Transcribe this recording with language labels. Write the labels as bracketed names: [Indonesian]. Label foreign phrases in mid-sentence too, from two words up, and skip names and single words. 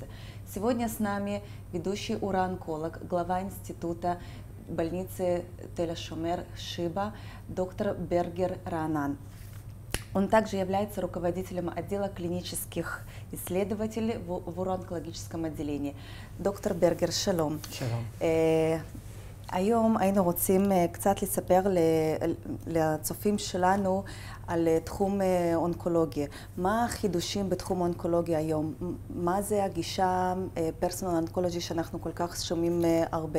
[Russian] Сегодня с нами ведущий уроонколог, глава института больницы Тель-Шумер Шиба, доктор Бергер Раанан. Он также является руководителем отдела клинических исследователей в уроонקולוגическом отделении. [Hebrew] דוקטור ברגר, שלום. שלום. היום היינו רוצים קצת לספר לצופים שלנו על תחום אונקולוגיה. מה החידושים בתחום אונקולוגיה היום? מה זה הגישה פרסונל אונקולוגי שאנחנו כל כך שומעים הרבה?